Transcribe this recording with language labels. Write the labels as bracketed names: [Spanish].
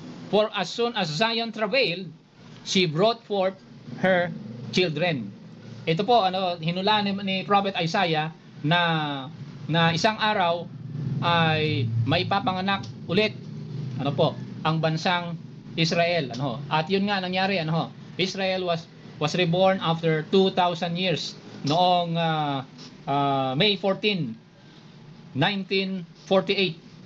[English] For as soon as Zion travailed, she brought forth her children. [Filipino] Ito po, hinulaan ni Prophet Isaiah na isang araw ay maipapanganak ulit, ano po, ang bansang Israel, ano. At yun nga nangyari, ano. [English] Israel was reborn after 2,000 years noong May 14, 1948.